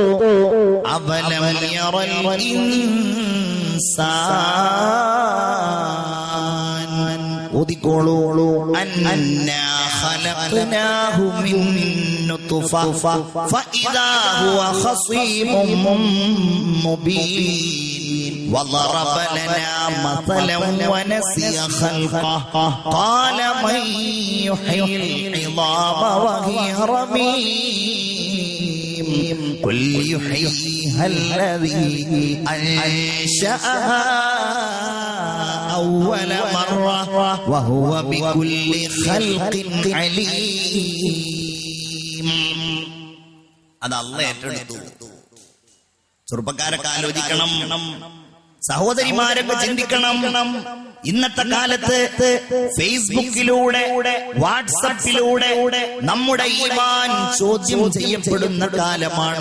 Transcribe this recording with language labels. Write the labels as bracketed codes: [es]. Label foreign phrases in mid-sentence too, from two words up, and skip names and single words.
[ar] أولم ير الإنسان, ഓതിക്കോളൂ, أنا خلقناه من نطفة فإذا هو خصيم മുബീൻ وضرب لنا مثلا ونسي خلقه قال من يحيي العظام وهي رميم قل يحييها الذي أنشأها أول مرة وهو بكل خلق عليم. [ml] അത് അല്ലാഹു ഏറ്റെടുത്തു. ചെറുപ്പക്കാരൊക്കെ ആലോചിക്കണം, സഹോദരിമാരൊക്കെ ചിന്തിക്കണം. ഇന്നത്തെ കാലത്ത് ഫേസ്ബുക്കിലൂടെ, വാട്സപ്പിലൂടെ നമ്മുടെ ഈമാൻ ചോദ്യം ചെയ്യപ്പെടുന്ന കാലമാണ്.